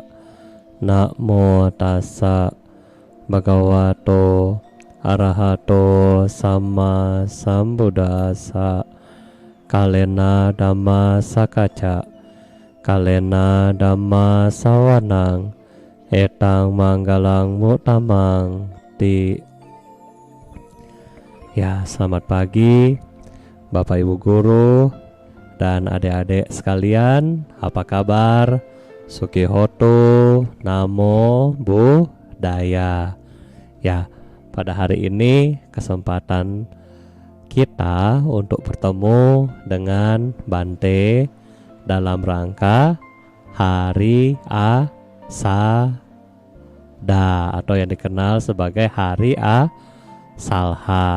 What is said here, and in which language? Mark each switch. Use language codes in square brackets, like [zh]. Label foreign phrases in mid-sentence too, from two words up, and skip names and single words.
[pi] Namo tassa bhagavato arahato samma sambuddhassa. Kalena dhamma sakaca, kalena dhamma sawanang, etang manggalang mutamang ti. [id] Ya, selamat pagi Bapak Ibu Guru dan adik-adik sekalian. Apa kabar? [pi] Sukihoto, Namo Buddhaya. [id] Ya, pada hari ini kesempatan kita untuk bertemu dengan Bante dalam rangka Hari Asada atau yang dikenal sebagai Hari Asalha.